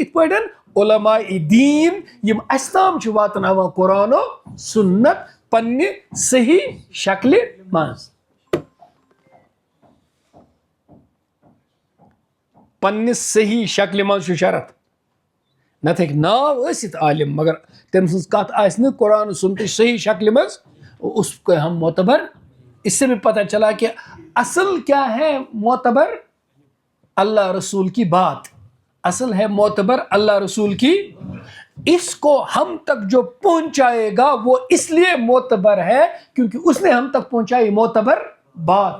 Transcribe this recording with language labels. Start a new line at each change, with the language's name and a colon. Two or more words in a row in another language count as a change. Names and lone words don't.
Kashmiri: یِتھ پٲٹھۍ علماء دین یم اَسہِ تام چھِ واتناوان قرآن و سنت پننہِ صحیح شکلہِ منٛز. پننہِ صحیح شکلہِ منٛز چھُ شرط. نتہٕ ہیٚکہِ ناو ٲسِتھ عالم مگر تٔمۍ سٕنٛز کتھ آسہِ نہٕ قرآن و سنتٕچ صحیح شکلہِ منٛز،
Urdu: اس کو ہم معتبر. اس سے بھی پتہ چلا کہ اصل کیا ہے معتبر؟ اللہ رسول کی بات. اصل ہے معتبر اللہ رسول کی. اس کو ہم تک جو پہنچائے گا وہ اس لیے معتبر ہے کیونکہ اس نے ہم تک پہنچائی معتبر بات.